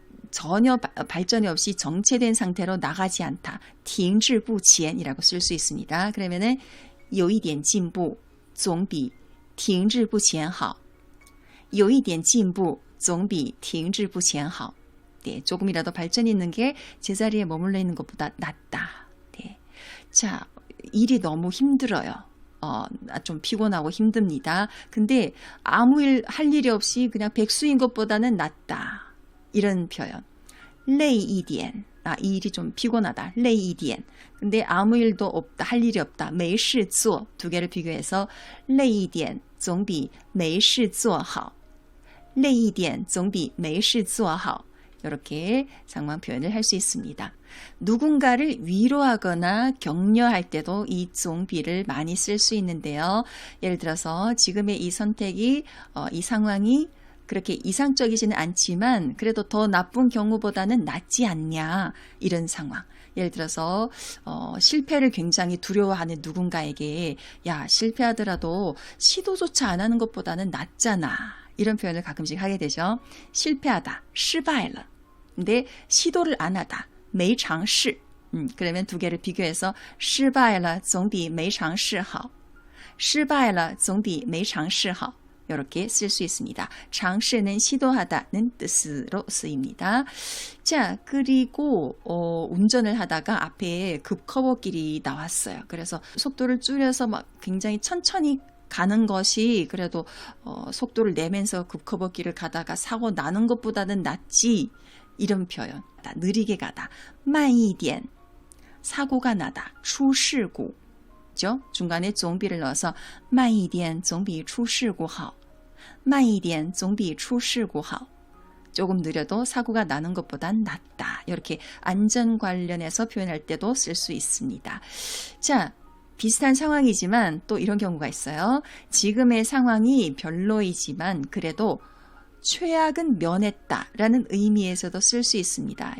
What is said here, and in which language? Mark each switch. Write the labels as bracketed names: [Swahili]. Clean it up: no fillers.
[Korean] 전혀 발전이 없이 정체된 상태로 나가지 않다. [Chinese] 停滞不前 [Korean] 이라고 쓸 수 있습니다. 그러면은 [Chinese] 有一点进步总比停滞不前好. 有一点进步总比停滞不前好. [Korean] 네, 조금이라도 발전이 있는 게 제자리에 머물러 있는 것보다 낫다. 네. 자, 일이 너무 힘들어요. 좀 피곤하고 힘듭니다. 근데 아무 할 일이 없이 그냥 백수인 것보다는 낫다. 이런 표현. [Chinese] 累一点. [Korean] 이 일이 좀 피곤하다. 累一点. 근데 아무 일도 없다. 할 일이 없다. [Chinese] 没事做. [Korean] 두 개를 비교해서 [Chinese] 累一点总比没事做好. 累一点总比没事做好. [Korean] 이렇게 상황 표현을 할 수 있습니다. 누군가를 위로하거나 격려할 때도 이 쫑비를 많이 쓸 수 있는데요. 예를 들어서 지금의 이 선택이, 이 상황이 그렇게 이상적이지는 않지만 그래도 더 나쁜 경우보다는 낫지 않냐 이런 상황. 예를 들어서 실패를 굉장히 두려워하는 누군가에게 야, 실패하더라도 시도조차 안 하는 것보다는 낫잖아. 이런 표현을 가끔씩 하게 되죠. 실패하다, [Chinese] 失败了. [Korean] 근데 시도를 안 하다, [Chinese] 没尝试. [Korean] 그러면 두 개를 비교해서 [Chinese] 失败了总比没尝试好. 失败了总比没尝试好. [Korean] 이렇게 쓸 수 있습니다. 尝试는 시도하다는 뜻으로 쓰입니다. 자, 그리고 운전을 하다가 앞에 급커브길이 나왔어요. 그래서 속도를 줄여서 막 굉장히 천천히 가는 것이 그래도 속도를 내면서 급커브길을 가다가 사고 나는 것보다는 낫지. 이런 표현. 느리게 가다. [Chinese] 慢一点. [Korean] 사고가 나다. [Chinese] 出事故. [Korean] 중간에 쫑비를 넣어서 [Chinese] 慢一点总比出事故好. 慢一点总比出事故好. [Korean] 조금 느려도 사고가 나는 것보단 낫다. 이렇게 안전 관련해서 표현할 때도 쓸 수 있습니다. 자, 비슷한 상황이지만 또 이런 경우가 있어요. 지금의 상황이 별로이지만 그래도 최악은 면했다라는 의미에서도 쓸 수 있습니다.